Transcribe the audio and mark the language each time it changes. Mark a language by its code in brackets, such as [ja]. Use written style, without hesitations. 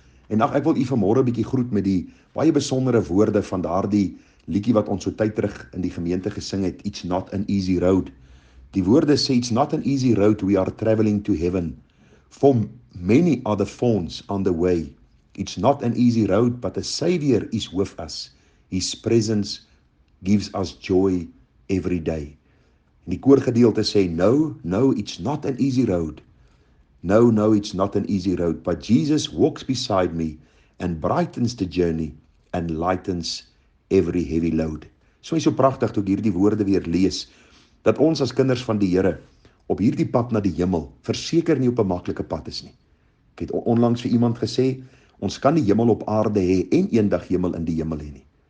[af] En ek wil u vanmôre 'n bietjie groet met die baie besondere woorde van daardie liedjie wat ons so tyd terug in die gemeente gesing het, [en] It's not an easy road. [af] Die woorde sê, [en] It's not an easy road, we are traveling to heaven. For many are the thorns on the way. It's not an easy road, but the Savior is with us. His presence gives us joy every day. [af] En die koorgedeelte sê, [en] No, it's not an easy road. No, it's not an easy road, but Jesus walks beside me and brightens the journey and lightens every heavy load. [af] So is so pragtig toe ek hierdie woorde weer lees, dat ons as kinders van die Here op hierdie pad na die hemel verseker nie op 'n maklike pad is nie. Ek het onlangs vir iemand gesê, ons kan die hemel op aarde hê en eendag hemel in die hemel hê nie.